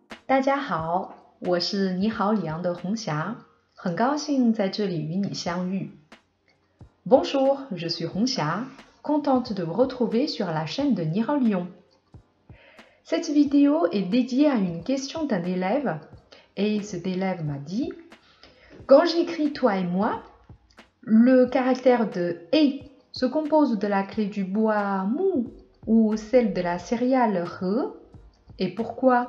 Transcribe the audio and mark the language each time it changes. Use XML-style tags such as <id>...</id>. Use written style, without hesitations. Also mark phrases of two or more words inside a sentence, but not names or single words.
<zh>大家好，我是你好里昂的红霞，很高兴在这里与你相遇。</zh> <fr>Bonjour, je suis Hongxia, contente de vous retrouver sur la chaîne de Ni Hao Lion. Cette vidéo est dédiée à une question d'un élève et cet élève m'a dit « Quand j'écris toi et moi, le caractère de « et » se compose de la clé du bois mou ou celle de la céréale « re » et pourquoi ?</fr>